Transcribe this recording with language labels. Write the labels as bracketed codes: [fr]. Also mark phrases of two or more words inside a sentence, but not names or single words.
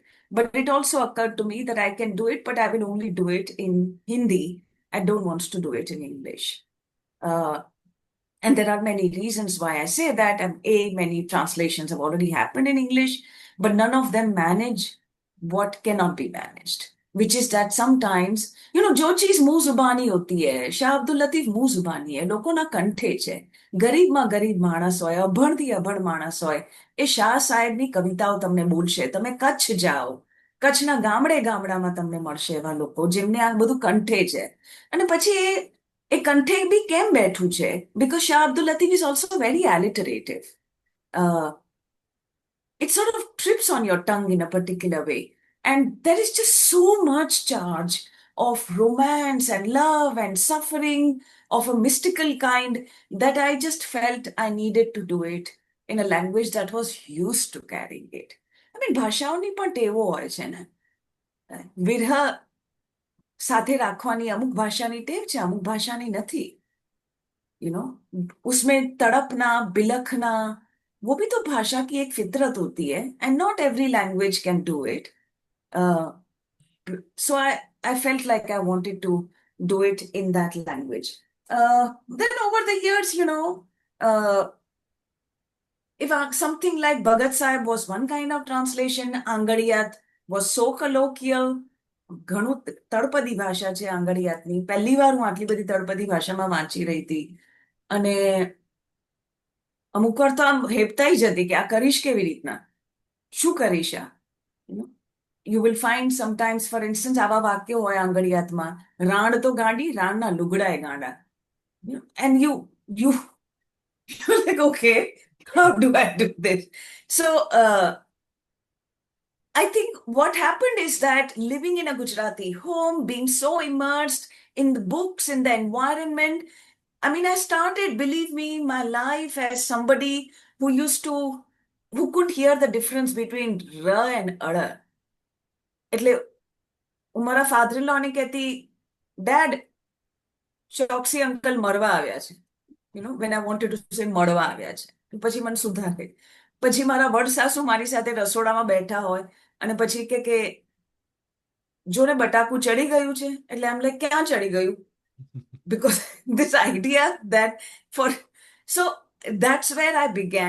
[en] But it also occurred to me that I can do it, but I will only do it in Hindi. I don't want to do it in English. Uh, and there are many reasons why I say that. And many translations have already happened in English, but none of them manage what cannot be managed, which is that sometimes, [hi] जो चीज मुंह जुबानी होती है, शाह अब्दुल लतीफ मुंह जुबानी है, [gu] લોકોના કંઠે છે. ગરીબમાં ગરીબ માણસ હોય, અભણથી અભણ માણસ હોય, એ શાહ સાહેબની કવિતાઓ તમને બોલશે. તમે કચ્છ જાઓ, કચ્છના ગામડે ગામડામાં તમને મળશે એવા લોકો જેમને આ બધું કંઠે છે. અને પછી એ કંઠે બી કેમ બેઠું છે? [en] Because Shah Abdul Latif is also very alliterative. Uh, it sort of trips on your tongue in a particular way. And there is just so much charge of romance and love and suffering of a mystical kind that I just felt I needed to do it in a language that was used to carrying it. I mean, [gu] ભાષાઓની પણ ટેવો હોય છે ને. વિરહ સાથે રાખવાની અમુક ભાષાની ટેવ છે, અમુક ભાષાની નથી. [hi] उसमें तड़पना, बिलखना, वो भी तो भाषा की एक फितरत होती है. [en] And not every language can do it. So I felt like I wanted to do it in that language. Then over the years, if something like Bhagat Sahib was one kind of translation, Angariyat was so colloquial. [gu] ઘણું તળપદી ભાષા છે આંગળીયાતની. પહેલી વાર હું આટલી બધી તળપદી ભાષામાં વાંચી રહી હતી. અને અમુક વાર તો આમ હેપતાઈ જતી કે આ કરીશ કેવી રીતના, શું કરીશ આ? [en] You will find sometimes, for instance, [gu] આવા વાક્યો હોય આંગળીયાતમાં, રાણ તો ગાંડી, રાણના લુગડાએ ગાંડા. [en] And you're like, okay, how do I do this? So I think what happened is that living in a Gujarati home, being so immersed in the books, in the environment, I mean, I started, believe me, my life as somebody who could hear the difference between R and Ada. [gu] એટલે હું મારા father-in-law ને કહેતી, Dad, ચોકસી અંકલ મરવા આવ્યા છે. [en] when I wanted to say [gu] મળવા આવ્યા છે. પછી મને સુધારે. પછી મારા વડ સાસુ મારી સાથે રસોડામાં બેઠા હોય અને પછી કે જોને બટાકું ચડી ગયું છે. એટલે આમ લાઈક ક્યાં ચડી ગયું? [en] Because this idea that so that's where I began.